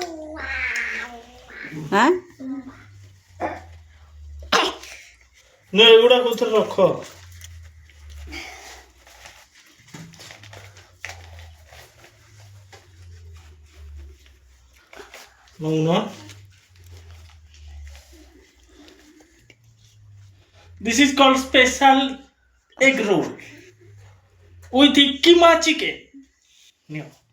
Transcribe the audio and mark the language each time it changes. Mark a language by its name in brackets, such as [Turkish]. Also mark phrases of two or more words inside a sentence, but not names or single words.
[Odia] ହାଁ ନା ଏଗୁଡ଼ା କୋଉଥିରେ ରଖ। ନଉନ। [English] This is called special egg roll with keema chicken. [Odia] ନିଅ।